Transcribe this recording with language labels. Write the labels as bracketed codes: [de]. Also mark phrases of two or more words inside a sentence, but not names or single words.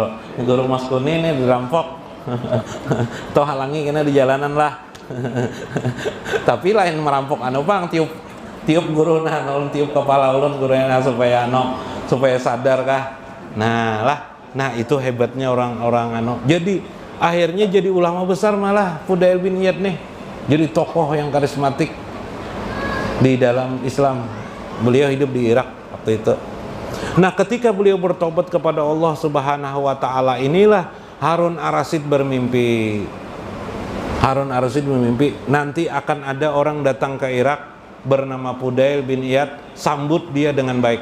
[bjn] Guru Mas Kuni nih dirampok. Toh halangi kena di jalanan lah. Tapi lain merampok anu Bang, tiup guru nah, tiup kepala ulun gurunya supaya sadar kah. Nah itu hebatnya orang-orang anu. [id] Jadi akhirnya jadi ulama besar malah Fudail bin Iyad nih. Jadi tokoh yang karismatik di dalam Islam. Beliau hidup di Irak waktu itu. Nah, ketika beliau bertobat kepada Allah [ar] سبحانه وتعالى, [id] inilah Harun Ar-Rasyid bermimpi. Harun Ar-Rasyid bermimpi nanti akan ada orang datang ke Irak bernama Fudail bin Iyad, sambut dia dengan baik.